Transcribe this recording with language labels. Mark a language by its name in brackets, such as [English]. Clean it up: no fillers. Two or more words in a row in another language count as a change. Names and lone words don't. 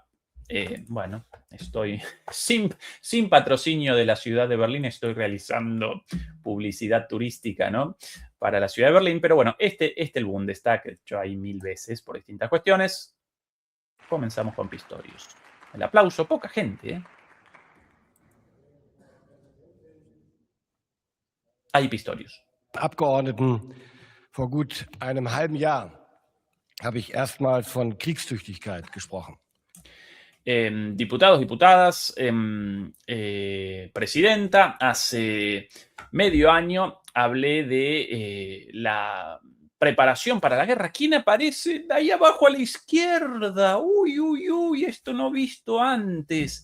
[Spanish] Bueno, estoy sin patrocinio de la ciudad de Berlín, estoy realizando publicidad turística, ¿no?, para la ciudad de Berlín, pero bueno, el Bundestag, que he hecho ahí 1000 veces por distintas cuestiones. Comenzamos con Pistorius. El aplauso, poca gente, ¿eh? Ahí Pistorius. [German] Abgeordneten, vor gut einem halben Jahr habe ich erstmals von Kriegstüchtigkeit gesprochen. [Spanish] Diputados, diputadas, presidenta, hace medio año hablé de la preparación para la guerra. ¿Quién aparece de ahí abajo a la izquierda? Uy, uy, uy, esto no visto antes.